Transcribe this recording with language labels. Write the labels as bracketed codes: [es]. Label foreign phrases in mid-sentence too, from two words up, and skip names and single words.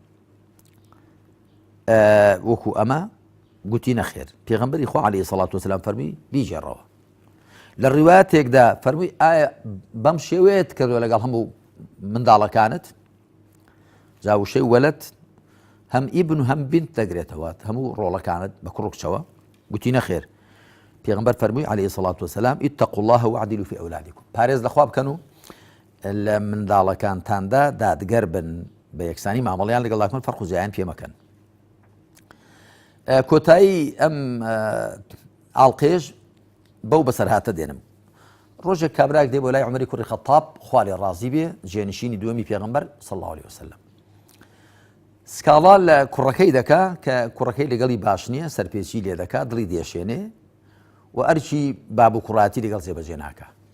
[ckb] وەکو ئەمە گوتی نەخێر پێغەمبەری خوا [ar] عەلەیهی سەڵات وسەلام [ckb] فەرمووی بیجێڕەوە لە ڕیوایەتێکدا فەرمووی ئایا بەم شێوەیەت کردووە لەگەڵ هەموو منداڵەکانت جا وشەی وەلەد هەم ئیبن و هەم بنت دەگرێتەوە هەموو ڕۆڵەکانت بە کوڕ و کچەوە گوتی نەخێر پێغەمبەر فەرمووی [ar] عەلەیهی سەڵات وسەلام اتقوا الله واعدلوا في أولادكم [ckb] پارێز لەخوا بکەن و لە منداڵەکانتاندا دادگەر بن بە یەکسانی مامەڵەیان لەگەڵ داکەن فەرق و جیایان پێ مەکەن کۆتایی ئەم ئاڵقێژ بەو بەسەرهاتە دێنم ڕۆژێک کابراک دێ بۆ لای عومەری کوڕی خەتاب خوا لێ ڕازی بێ جێنشینی دووەمی پێغەمبەر [ar] صلی الله عليه وسلم [ckb] سکاڵا لە کوڕەکەی دەکا کە کوڕەکەی لەگەڵی باش نییە سەرپێچی لێ دەکا دڵی دێشێنێ و ئەرچی باب و کوڕاتی لەگەڵ جێبەجێ ناکە